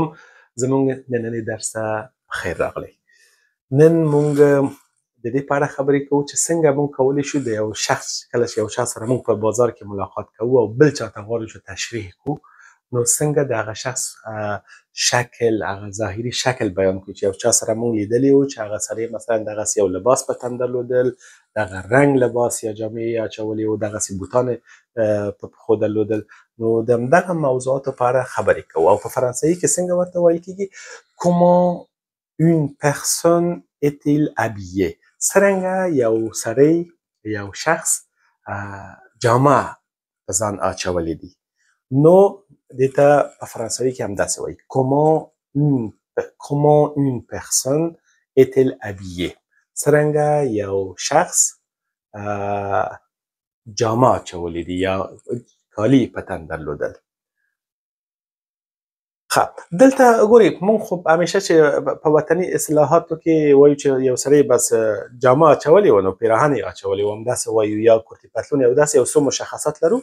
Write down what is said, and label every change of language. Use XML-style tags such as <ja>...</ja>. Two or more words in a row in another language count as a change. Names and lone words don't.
<ps>زموږ نننی درس ته خیر راغلی. نن موږ د دې په اړه خبرې کوو چې څنګه موږ کولی شو د یو شخص کله چې یو شخص سره موږ په بازار کې ملاقات کوو او بل چاته غواړو چې تشریح کوو، نو څنګه د هغه شخص شکل، هغه ظاهري شکل بیان کړو. چې یو چا سره موږ لیدلی و چې هغه سړی مثلا دغسې یو لباس په تن درلودل، دغه رنګ لباس یا جامې یې اچولې و، دغسې بوټان په پښو درلودل. نو د همدغه موضوعاتو په اړه خبرې کوو. او په فرانسوي کې څنګه ورته ویل کېږي؟</ps> <fr>comment une personne est-il habillé؟</fr> <ps>څرنګه یو سړی، یو شخص جامه په ځان اچولی دي. نو دې ته په فرانسوي کې همداسې وایي</ps> <fr>comment une personne est-il habillé؟</fr> <ps>څرنګه یو شخص جامه اچولی دي یا کالي په تن درلودل. دلته ګورئ، موږ خو همیشه چې په وطني اصطلاحاتو کې وایو چې یو سړی بس جامه اچولې وه نو پیراهن یې اچولی و، همداسې وایو، یا کورتي پتلون، یا داسې یو څو مشخصات لرو.</ps>